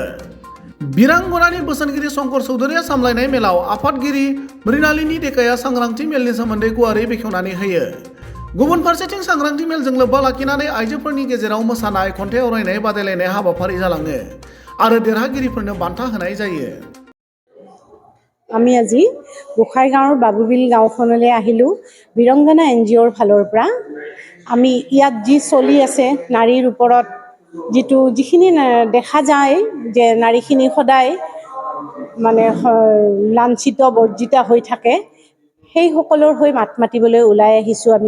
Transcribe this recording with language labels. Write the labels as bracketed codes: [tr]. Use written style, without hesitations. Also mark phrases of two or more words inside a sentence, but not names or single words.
[brx] बिरांगनानि बोसोनगिरि शंकर चौधुरिया सामलायनाय मेलाव आफादगिरि मृणालिनी डेकाया सांग्रांथि मेलनि सोमोन्दै गुवारै बेखेवनानै होयो। गुबुन फारसेथिं सांग्रांथि मेलजों लोब्बा लाखिनानै आइजोफोरनि गेजेराव मोसानाय, खन्थाइ आवरायनाय बादायलायनाय हाबाफारि जालाङो आरो देरहागिरिफोरनो बान्था होनाय जायो। [as] আমি আজি গোসাইগাঁৱৰ বাবুবিল গাঁওখনলৈ আহিলোঁ বিৰংগনা NGOৰ ফালৰ পৰা। আমি ইয়াত যি চলি আছে নাৰীৰ ওপৰত যিখিনি দেখা যায় যে নাৰীখিনি সদায় মানে লাঞ্ছিত বৰ্জিত হৈ থাকে, সেই সকলৰ হৈ মাত মাতিবলৈ ওলাই আহিছোঁ আমি।